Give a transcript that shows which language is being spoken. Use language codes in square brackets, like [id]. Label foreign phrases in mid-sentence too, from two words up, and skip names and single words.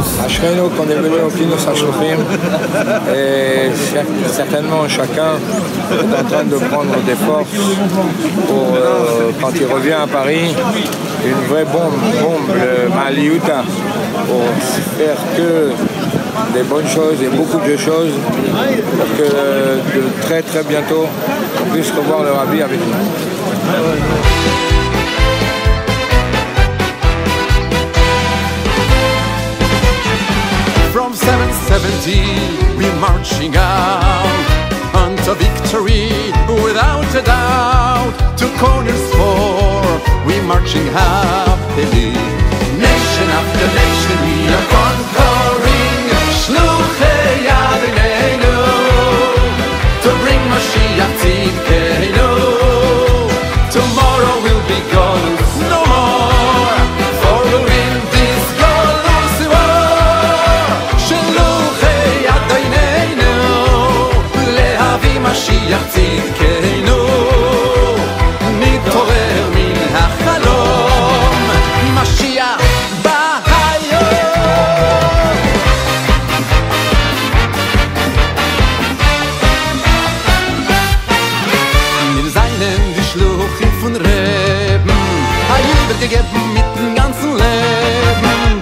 [fr] Ashreinu qu'on est venu au Kinus HaShluchim et certainement chacun est en train de prendre des forces pour quand il revient à Paris, une vraie bombe, le Maliuta, pour faire que des bonnes choses et beaucoup de choses pour que de très très bientôt on puisse revoir le Rabbi avec nous. [en] From 770 we're marching out unto victory without a doubt. To corners four we're marching happily. Nation after nation we are conquering. [he] שלוחי אדוננו [en] to bring [he] משיח צדקנו. [en] Tomorrow will be gone no more, for we'll win this Golus war. [he] שלוחי אדוננו להביא משיח צדקנו. נתעורר מן החלום, [de] Mashiach gegeben mit dem ganzen Leben.